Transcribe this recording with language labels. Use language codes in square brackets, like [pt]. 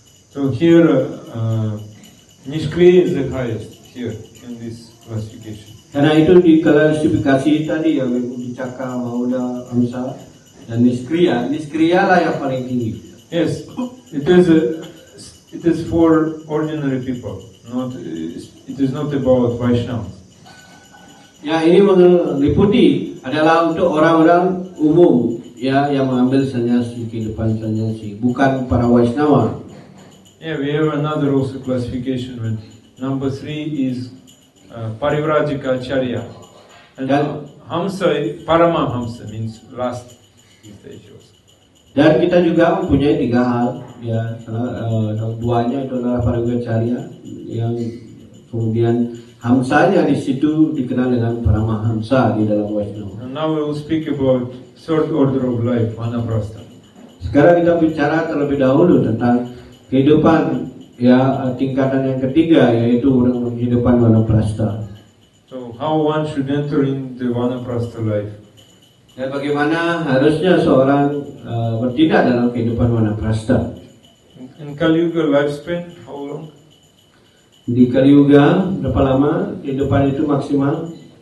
[en] So here Nishkriya is the highest here in this classification. [id] Karena itu di klasifikasi tadi yang Kuticaka, Bahuda, Hamsa dan Niskriya lah yang paling tinggi. [en] Yes, it is for ordinary people. It is not about Vaishnavas. [id] Ya, ini meliputi adalah untuk orang-orang umum ya yang mengambil sannyasi, kehidupan sannyasi, bukan para Vaishnava. [en] Yeah, we have another also classification when number 3 is Parivrajika Acharya. And Hamsa, Paramahamsa means last stage also. [id] Dan kita juga mempunyai 3 hal ya, duanya itu adalah Parivrajacharya, yang kemudian Hamsanya di situ dikenal dengan Paramahamsa di dalam Vaishnava. [en] And now we will speak about third order of life, Vanaprastha. [id] Sekarang kita bicara terlebih dahulu tentang kehidupan ya tingkatan yang ketiga, yaitu kehidupan Vanaprastha. [en] So how one should enter in the Vanaprastha life? [id] Dan bagaimana harusnya seorang bertindak dalam kehidupan Vanaprastha. [en] In Kali Yuga lifespan, how long? [id] Di Kali Yuga berapa lama kehidupan itu maksimal?